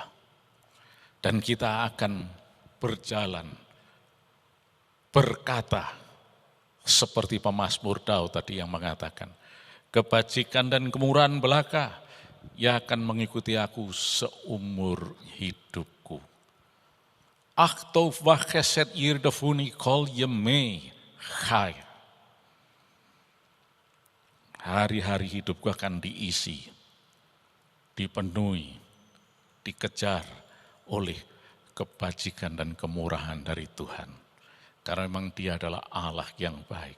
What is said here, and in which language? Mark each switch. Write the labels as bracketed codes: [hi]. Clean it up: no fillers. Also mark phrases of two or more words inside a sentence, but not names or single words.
[id] Dan kita akan berjalan, berkata, seperti pemazmur Daud tadi yang mengatakan, kebajikan dan kemurahan belaka, ia akan mengikuti aku seumur hidupku. [he] אך טוב וחסד ירדפוני כל ימי חיי. [id] Hari-hari hidupku akan diisi, dipenuhi, dikejar oleh kebajikan dan kemurahan dari Tuhan. Karena memang Dia adalah Allah yang baik.